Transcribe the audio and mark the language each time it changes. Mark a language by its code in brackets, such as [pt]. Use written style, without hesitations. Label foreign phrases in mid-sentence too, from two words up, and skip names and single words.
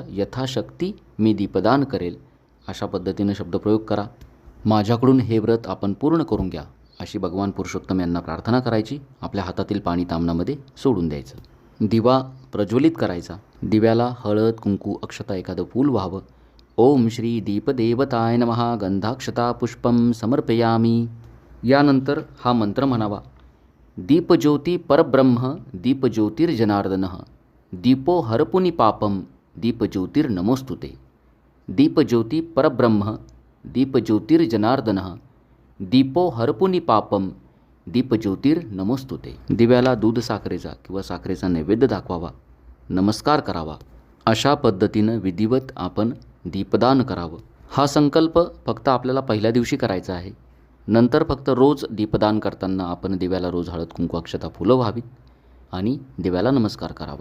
[mr] यथाशक्ती मी दीपदान करेल, अशा पद्धतीनं शब्दप्रयोग करा. माझ्याकडून हे व्रत आपण पूर्ण करून घ्या, अशी भगवान पुरुषोत्तम यांना प्रार्थना करायची. आपल्या हातातील पाणी तामणामध्ये सोडून द्यायचं. दिवा प्रज्वलित करायचा. दिव्याला हळद कुंकू अक्षता एखादं फूल व्हावं. [sa] ओम श्री दीपदेवताय नमः गंधाक्षता पुष्पम समर्पयामी. [mr] यानंतर हा मंत्र म्हणावा. [sa] दीपज्योती परब्रह्म दीपज्योतिर्जनार्दनः दीपो हरपुनि पापम दीपज्योतिर्नमोस्तुते. दीपज्योती परब्रह्म दीपज्योतिर्जनार्दनः दीपो हरपुनि पापम दीपज्योतिर्नमोस्तुते. [mr] दिव्याला दूध साखरेचा किंवा साखरेचा नैवेद्य दाखवावा, नमस्कार करावा. अशा पद्धतीनं विधिवत आपण दीपदान करावं. हा संकल्प फक्त आपल्याला पहिल्या दिवशी करायचा आहे. नंतर फक्त रोज दीपदान करताना आपण दिव्याला रोज हळद कुंकू अक्षता फुलं व्हावीत आणि दिव्याला नमस्कार करावा.